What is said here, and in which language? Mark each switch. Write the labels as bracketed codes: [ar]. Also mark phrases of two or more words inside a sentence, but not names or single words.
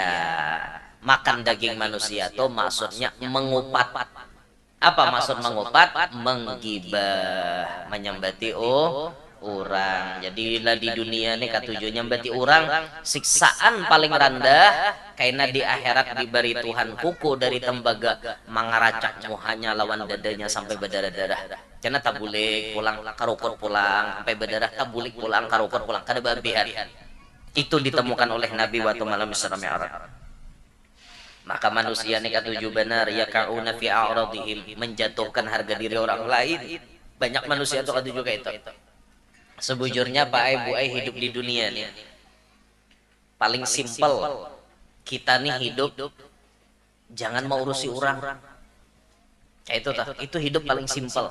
[bjn] Makan daging manusia itu maksudnya mengupat. Apa maksud mengupat? Menggibah, menyembati orang. Jadilah di dunia ini katujuannya berarti orang siksaan paling rendah karena di akhirat diberi Tuhan kuku dari tembaga mangaracak muhanya lawan dadanya sampai berdarah-darah. Karena tak boleh pulang karukut pulang sampai berdarah, tak boleh pulang karukut pulang kada babihan. Itu ditemukan oleh Nabi waktu malam Isra Mi'raj. Maka manusia ini katuju benar [ar] ya kauna fi a'radihim, [bjn] menjatuhkan harga diri orang lain. Banyak manusia itu katuju kayak itu. Sebujurnya Pak Ibu hidup di dunia nih paling simpel, kita nih hidup jangan mau urusi orang. Kayak itu hidup paling simpel.